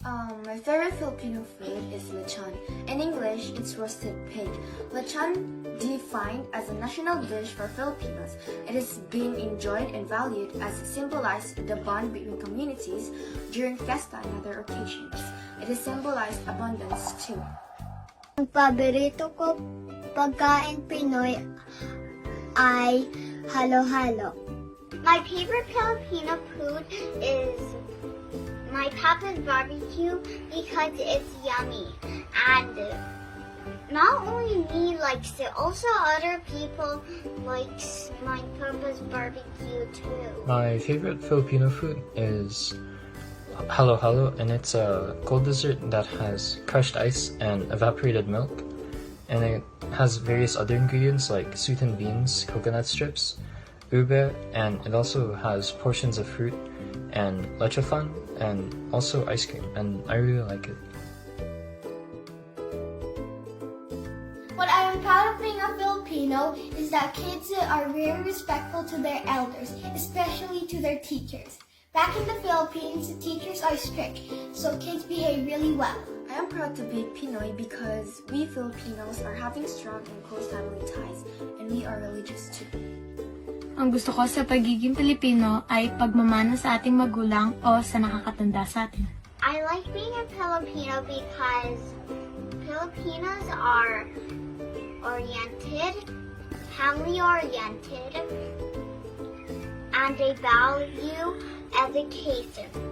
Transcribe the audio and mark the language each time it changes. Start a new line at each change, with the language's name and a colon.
English: My favorite Filipino food is lechon. In English, it's roasted pig. Lechon, defined as a national dish for Filipinos, it is being enjoyed and valued as it symbolizes the bond between communities during fiesta and other occasions. It has symbolized abundance too.
Filipino: Ang paborito ko pagkain Pinoy ay halo-halo.
English: My favorite Filipino food is my papa's barbecue because it's yummy. And not only me likes it, also other people likes my papa's barbecue too. My favorite Filipino food is halo-halo, and it's a cold dessert that has crushed ice and evaporated milk. And it has various other ingredients like sweetened beans, coconut strips, ube, and it also has portions of fruit and leche flan and also ice cream, and I really like it. What I am proud of being a Filipino is that kids are very respectful to their elders, especially to their teachers. Back in the Philippines, the teachers are strict, so kids behave really well. I am proud to be Pinoy because we Filipinos are having strong and close family ties, and we are religious too.
Filipino: Ang gusto ko sa pagiging Pilipino ay pagmamana sa ating magulang o sa nakakatanda sa atin.
English: I like being a Filipino because Filipinos are oriented, family-oriented, and they value education.